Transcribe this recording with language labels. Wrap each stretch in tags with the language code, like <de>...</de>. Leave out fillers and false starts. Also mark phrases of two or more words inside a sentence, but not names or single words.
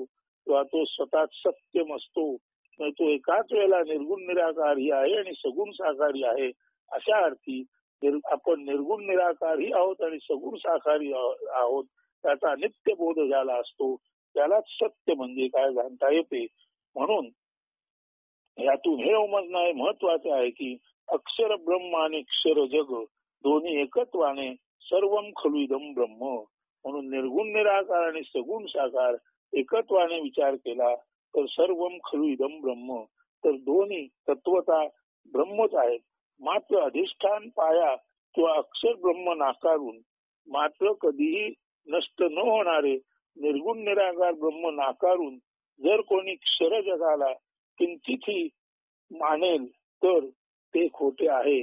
<mr>किंवा तो स्वतः सत्यम असतो. तो एकाच वेळेला निर्गुण निराकारी आहे आणि सगुण साकारी आहे अशा अर्थी आपण निर्गुण निराकारी आहोत आणि सगुण साकारी आहोत त्याचा नित्य बोध ज्याला असतो त्यालाच सत्य म्हणजे काय जाणता येते. म्हणून यातून हे समजणं महत्वाचे आहे की अक्षर ब्रह्म आणि अक्षर जग दोन्ही एकत्वाने</mr> <sa>सर्वम खलु इदम ब्रह्म.</sa> <mr>म्हणून निर्गुण निराकार आणि सगुण साकार एकत्वाने विचार केला तर</mr> <sa>सर्वम खलु इदम ब्रह्म.</sa> <mr>तर दोन्ही तत्वता ब्रह्मच आहेत. मात्र अधिष्ठान पाया किंवा अक्षर ब्रह्म नाकारून मात्र कधीही नष्ट न होणारे निर्गुण निराकार ब्रह्म नाकारून जर कोणी क्षर जगाला किंचितही मानेल तर ते खोटे आहे.</mr>